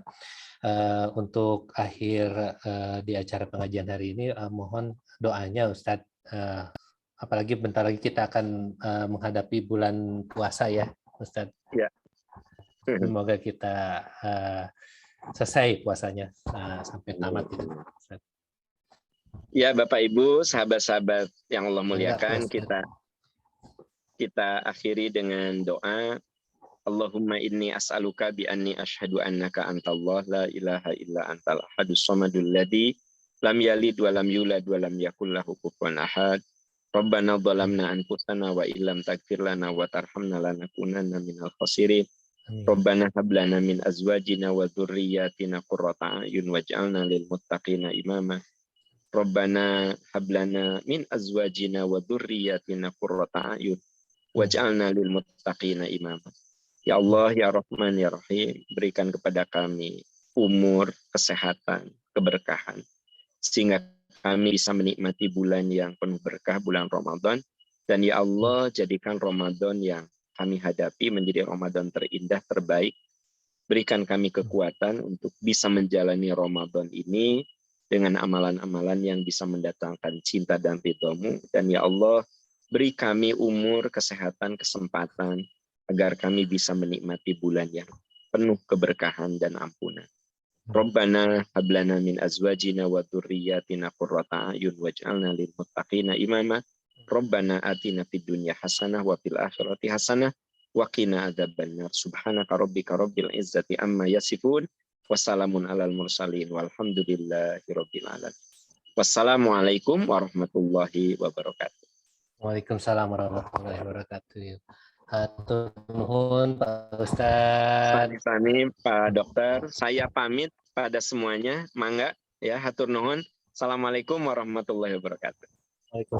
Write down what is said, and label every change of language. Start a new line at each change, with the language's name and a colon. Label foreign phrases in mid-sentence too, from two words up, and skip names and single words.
Indonesian: Untuk akhir di acara pengajian hari ini, mohon doanya Ustadz, apalagi bentar lagi kita akan menghadapi bulan puasa ya Ustadz. Ya. Semoga kita selesai puasanya sampai tamat. Ya Bapak Ibu, sahabat-sahabat yang Allah muliakan, kita akhiri dengan doa.
Arabic: اللهم إني أسألك بأني أشهد أنك أنت الله لا إله إلا أنت الأحد الصمد الذي لم يلد ولم يولد ولم يكن له كفوا أحد. ربنا ظلمنا أنفسنا وإن لم تغفر لنا وترحمنا لنكونن من الخاسرين. ربنا هب لنا من أزواجنا وذرياتنا قرة أعين واجعلنا للمتقين إماما. ربنا هب لنا من أزواجنا وذرياتنا قرة أعين واجعلنا للمتقين إماما. يا الله يا رحمن يا رحيم,
Indonesian: berikan kepada kami umur, kesehatan, keberkahan, sehingga kami bisa menikmati bulan yang penuh berkah, bulan Ramadan. Dan
Arabic: يا الله,
Indonesian: jadikan Ramadan yang kami hadapi menjadi Ramadan terindah, terbaik. Berikan kami kekuatan untuk bisa menjalani Ramadan ini dengan amalan-amalan yang bisa mendatangkan cinta dan ridho-Mu. Dan
Arabic: يا الله,
Indonesian: beri kami umur, kesehatan, kesempatan, agar kami bisa menikmati bulan yang penuh keberkahan dan ampunan.
Arabic: ربنا هب لنا من أزواجنا وذرياتنا قرة أعين واجعلنا للمتقين إماما. ربنا آتنا في الدنيا حسنة وفي الآخرة حسنة وقنا عذاب النار. سبحانك ربك رب العزة عما يصفون. وسلام على المرسلين والحمد لله رب العالمين. والسلام عليكم ورحمة الله وبركاته. وعليكم السلام ورحمة الله وبركاته.
Sundanese: Hatur nuhun Pak Ustadz.
Indonesian: Pak Sani, Pak Dokter, saya pamit pada semuanya.
Sundanese: Mangga ya, hatur nuhun.
Arabic: السلام عليكم ورحمة الله وبركاته. Waalaikumsalam.